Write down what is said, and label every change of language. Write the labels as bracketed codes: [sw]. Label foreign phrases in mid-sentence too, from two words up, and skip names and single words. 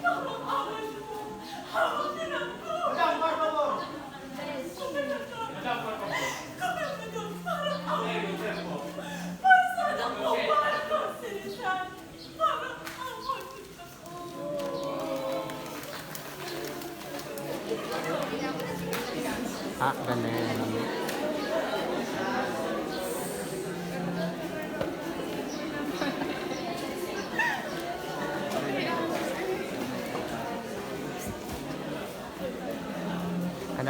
[es] Madam, por favor. Madam, por favor. [tl] Ganun. Ano?